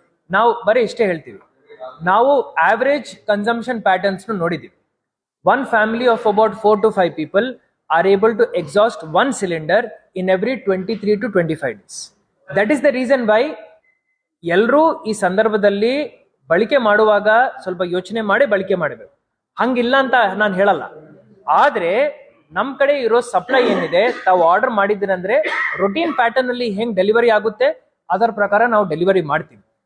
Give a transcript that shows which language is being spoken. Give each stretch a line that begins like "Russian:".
Kannada: ನಾವು ಬರೀ ಇಷ್ಟೇ ಹೇಳ್ತೀವಿ, ನಾವು ಆವರೇಜ್ ಕನ್ಸಂಪ್ಷನ್ ಪ್ಯಾಟರ್ನ್ಸ್ ನೋಡಿದೀವಿ.
English: One family of about 4 to 5 people are able to exhaust one cylinder in every 23 to 25 days. That is the reason why
Kannada: ಎಲ್ಲರೂ ಈ ಸಂದರ್ಭದಲ್ಲಿ ಬಳಕೆ ಮಾಡುವಾಗ ಸ್ವಲ್ಪ ಯೋಚನೆ ಮಾಡಿ ಬಳಕೆ ಮಾಡಬೇಕು. ಹಂಗಿಲ್ಲ ಅಂತ ನಾನು ಹೇಳಲ್ಲ. ಆದ್ರೆ ನಮ್ ಕಡೆ ಇರೋ ಸಪ್ಲೈ ಏನಿದೆ, ತಾವು ಆರ್ಡರ್ ಮಾಡಿದ್ದೀರಂದ್ರೆ ರೊಟೀನ್ ಪ್ಯಾಟರ್ನ್ ಅಲ್ಲಿ ಹೆಂಗ್ ಡೆಲಿವರಿ ಆಗುತ್ತೆ ಅದರ ಪ್ರಕಾರ ನಾವು ಡೆಲಿವರಿ ಮಾಡ್ತೀವಿ.